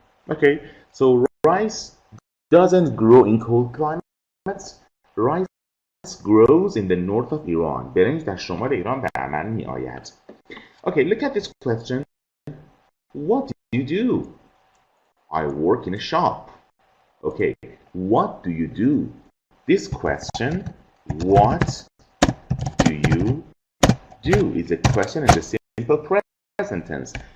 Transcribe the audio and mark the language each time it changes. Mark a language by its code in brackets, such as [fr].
[en] Okay, so rice doesn't grow in cold climates. Rice grows in the north of Iran. [fa] برنج در شمال ایران به عمل می آید. [en] Okay, look at this question. What do you do? I work in a shop. Okay, what do you do? This question, what do you do, is a question in the simple present tense.